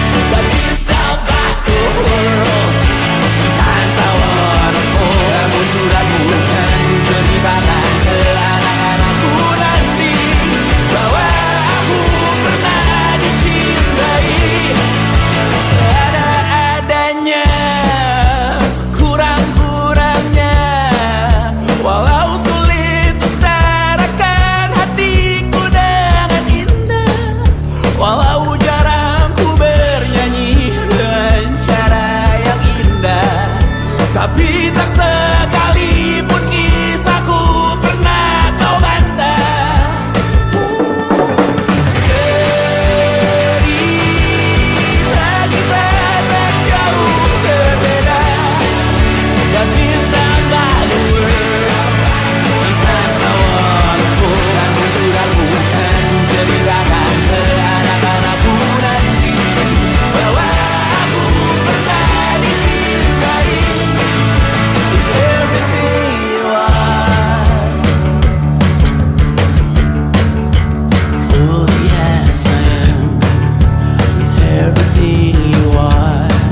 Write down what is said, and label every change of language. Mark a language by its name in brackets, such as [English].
[English] But we talk about the world. Sometimes I wanna fall. [Indonesian] Namun suratmu kan ceritakan ke anak-anakku nanti bahwa aku pernah dicintai seada-adanya, sekurang-kurangnya. Walau sulit utarakan hatiku dengan indah, walau jarang ku bernyanyi dengan cara yang indah, tapi tak sekalipun kisahku pernah kau bantah. Cerita kita tak jauh berbeda, [English] but it's about the world. Sometimes I wanna fall. [Indonesian] Namun suratmu kan ceritakan ke anak-anakku nanti bahwa aku pernah dicintai. [English] Everything you are, fully as I am, with everything you are.